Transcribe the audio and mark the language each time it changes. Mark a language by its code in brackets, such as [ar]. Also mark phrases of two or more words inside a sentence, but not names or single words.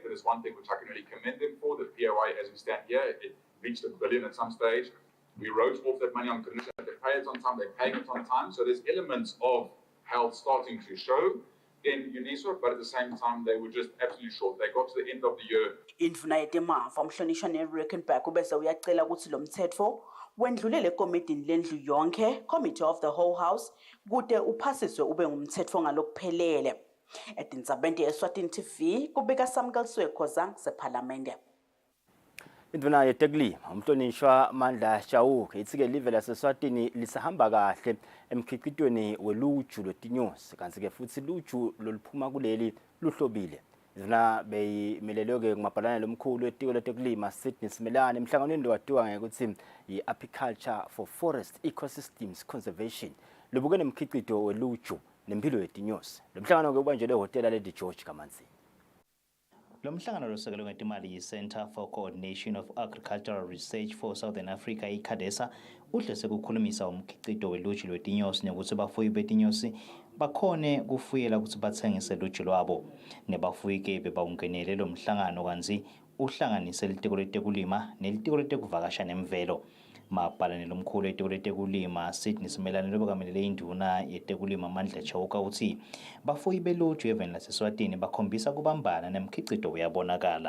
[en] That is one thing which I can really commend them for. The PAYE, as we stand here, it reached $1 billion at some stage. We wrote off that money on condition that they pay it on time, they're paying it on time. So there's elements of health starting to show in UNISA, but at the same time, they were just absolutely short. They got to the end of the year. [ss] Indvuna yetemafa umhlonishwa Neil Reckenberg ubese uyacela ukuthi lo mthetho wendlulele ekomidini lendlu yonke, Committee of the Whole House, kute uphasiswe ube ngumthetho ngalokuphelele. Etintsabeni ye-Eswatini TV kubika Samkelswe Khoza sephalamende. Induna yetekulima umhlonishwa Mandla Chauke itsike live lase-Eswatini lisahamba kahle emkhicitweni weluju lwetinyosi kanti-ke futhi luju loluphuma kuleli luhlobile. Induna beyimelelwe-ke kumabhalane lomkhulu wetiko letekulima Sydney Simelane emhlanganweni lowatiwa ngekuthi yi-Apiculture for Forest Ecosystems Conservation lubukene nemkhicito weluju nempilo yetinyosi. Lo mhlangano-ke ubanjelwe ehhotela Lady George Kamanzi. Lo mhlangano losekelwe ngetimali yi-Center for Coordination of Agricultural Research for Southern Africa iCADESA uhlose kukhulumisa umkhicito weluju lwetinyosi nekuthi bafuyi betinyosi bakhone kufuyela ukuthi bathengise luju lwabo. Nebafuyi-ke bebawungenele lo mhlangano kanzi uhlanganise litiko letekulima nelitiko letekuvakasha nemvelo. Mabhalane lomkhulu wetiko letekulima Sydney Simelane lobekamele induna yetekulima Mandla Chauke uthi bafuyi beluju eveni lase-Eswatini bakhombisa kubambana nemkhicito uyabonakala.